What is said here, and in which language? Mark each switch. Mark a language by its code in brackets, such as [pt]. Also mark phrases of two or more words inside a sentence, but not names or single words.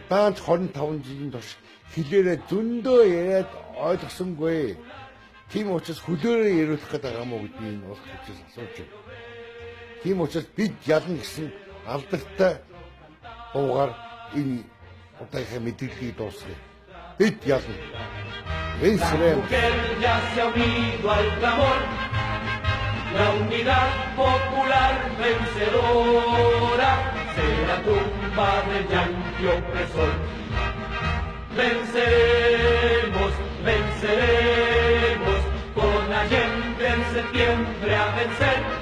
[mn] Даанч 25 жилийн турш хилээрээ зөндөө яриад ойлгосонгүй. Тийм учраас хөлөөрөө яриулах гэдэг юм уу гэдгийг энэ улс төрөөс асууж байна. Тийм учраас бид ялна гэсэн алдартай дуугаар энэ удаагийн мэдээллийг дуусгая. Бид ялна. [es] Venceremos. La unidad popular vencedora será tumba del yanqui opresor. Venceremos, venceremos, con Allende en septiembre a vencer.